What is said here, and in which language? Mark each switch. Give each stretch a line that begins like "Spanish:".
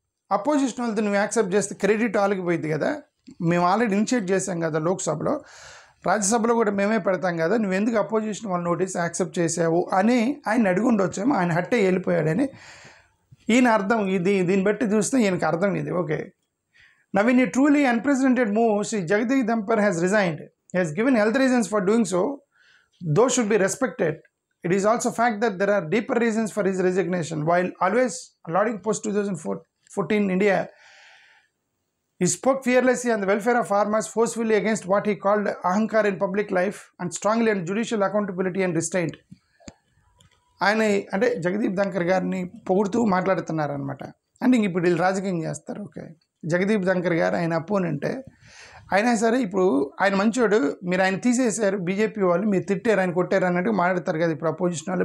Telugu: Opposition వాళ్ళతో నువ్వు accept చేస్తే క్రెడిట్ ఆలిగిపోయింది కదా, మేము ఆల్రెడీ ఇనిషియేట్ చేసాం కదా లోక్సభలో, రాజ్యసభలో కూడా మేమే పెడతాం కదా, నువ్వు ఎందుకు అపోజిషన్ వాళ్ళ నోటీస్ యాక్సెప్ట్ చేసావు అని ఆయన అడుగుండొచ్చేమో. ఆయన హట్టే వెళ్ళిపోయాడని ఈయన అర్థం. దీన్ని బట్టి చూస్తే ఈయనకు అర్థం ఇది.
English: Okay, now in a truly unprecedented move, Shri Jagdeep Dhankhar has resigned. He has given health reasons for doing so. Those should be respected. It is also fact that there are deeper reasons for his resignation. While always lauding post-2014 India, he spoke fearlessly on the welfare of farmers, forcefully against what he called ahankar in public life, and strongly on judicial accountability and restraint.
Telugu: ఆయన అంటే జగదీప్ ధంకర్ గారిని పొగుడుతూ మాట్లాడుతున్నారనమాట. అంటే ఇంక ఇప్పుడు వీళ్ళు రాజకీయం చేస్తారు. ఓకే, జగదీప్ ధంకర్ గారు ఆయన అపోనెంటే అయినా సరే ఇప్పుడు ఆయన మంచోడు, మీరు ఆయన తీసేశారు బీజేపీ వాళ్ళు, మీరు తిట్టారు, ఆయన కొట్టారు అన్నట్టు మాట్లాడతారు కదా ఇప్పుడు అపోజిషన్ వాళ్ళు.